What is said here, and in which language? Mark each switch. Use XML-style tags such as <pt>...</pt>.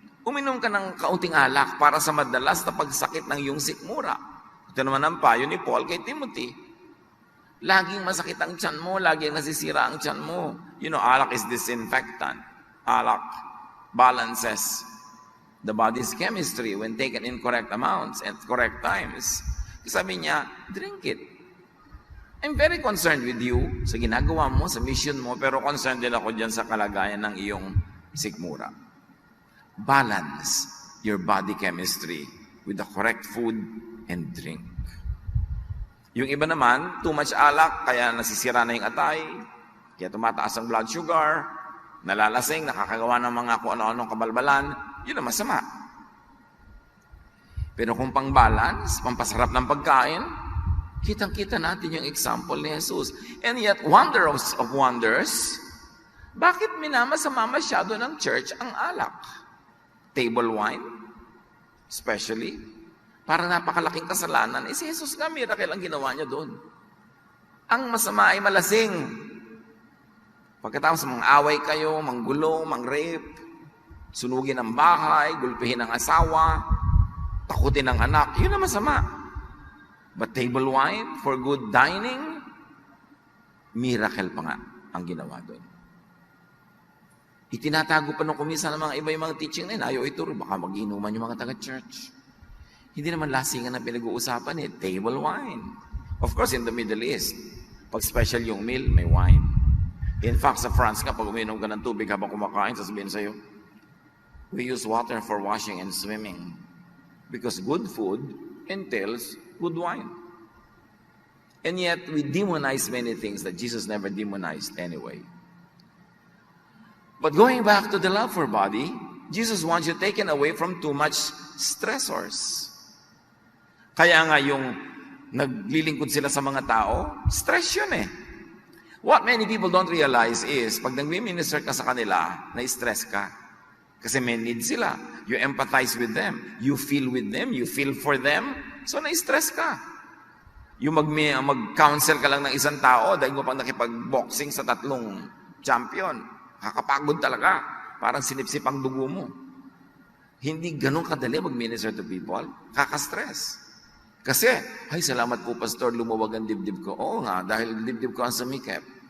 <tl>Uminom ka ng kaunting alak para sa madalas na pagsakit ng iyong sikmura. Ito naman ang payo ni Paul kay Timothy. Laging masakit ang tiyan mo, laging nasisira ang tiyan mo.</tl> <en>You know, alak is disinfectant. Alak balances the body's chemistry when taken in correct amounts at correct times.</en> <tl>Sabi niya,</tl> <en>drink it. I'm very concerned with you</en> <tl>sa ginagawa mo, sa mission mo, pero concerned din ako dyan sa kalagayan ng iyong sikmura.</tl> <en>Balance your body chemistry with the correct food and drink.</en> <tl>Yung iba naman, too much alak, kaya nasisira na yung atay, kaya tumataas ang blood sugar, nalalasing, nakakagawa ng mga kung ano-anong kabalbalan, yun ang masama. Pero kung pang-balance, pampasarap ng pagkain, kitang-kita natin yung example ni Jesus.</tl> <en>And yet, wonder of wonders,</en> <tl>bakit minamasama masyado ng church ang alak?</tl> <en>Table wine, especially,</en> <tl>para napakalaking kasalanan. Si Jesus nga, miracle ang ginawa niya doon. Ang masama ay malasing. Pagkatapos mga away kayo, manggulo, mangrape, sunugin ang bahay, gulpihin ang asawa, takutin ang anak, yun ang masama.</tl> <en>But table wine for good dining, miracle</en> <tl>pa nga ang ginawa doon. Itinatago pa nung kumisa ng mga iba yung mga teaching na yun, ayaw ituro, baka mag-inuman yung mga taga-church. Hindi naman lasingan na pinag-uusapan table wine.</tl> <en>Of course, in the Middle East, pag special yung meal, may wine. In fact,</en> <tl>sa France nga, pag uminom ka ng tubig habang kumakain, sasabihin sa'yo,</tl> <en>we use water for washing and swimming. Because good food entails good wine. And yet, we demonize many things that Jesus never demonized anyway. But going back to the love for body, Jesus wants you taken away from too much stressors.</en> <tl>Kaya nga yung naglilingkod sila sa mga tao, stress yun</tl> <en>What many people don't realize is,</en> <tl>pag nag-minister ka sa kanila, na-stress ka. Kasi may need sila.</tl> <en>You empathize with them. You feel with them. You feel for them.</en> <tl>So, na-stress ka. Yung mag-counsel ka lang ng isang tao, dahil mo pang nakipag-boxing sa 3 champion. Kakapagod talaga. Parang sinipsip ang dugo mo. Hindi ganun kadali mag-minister to people. Kaka-stress. Kasi, ay, salamat po, Pastor, lumuwag ang dibdib ko. Oo nga, dahil dibdib ko ang sumikip.</tl>